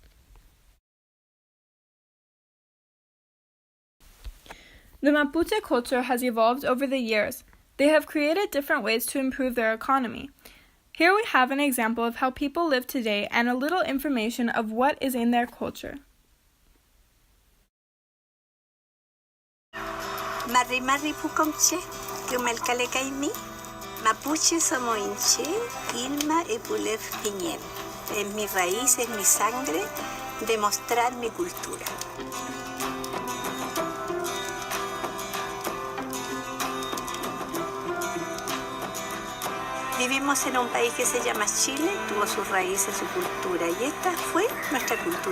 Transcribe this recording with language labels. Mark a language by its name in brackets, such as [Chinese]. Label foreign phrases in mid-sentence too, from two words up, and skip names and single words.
[English] The Mapuche culture has evolved over the years. They have created different ways to improve their economy. Here we have an example of how people live today and a little information of what is in their culture. [Mapuche] Marri marri pucomche, kumelkale kaimi, Mapuche somo inche, ilma e pulef piñel. [Spanish] Es mi raíz, es mi sangre, demostrar mi cultura. Vivimos en un país que se llama Chile, tuvo sus raíces, su cultura, y esta fue nuestra cultura.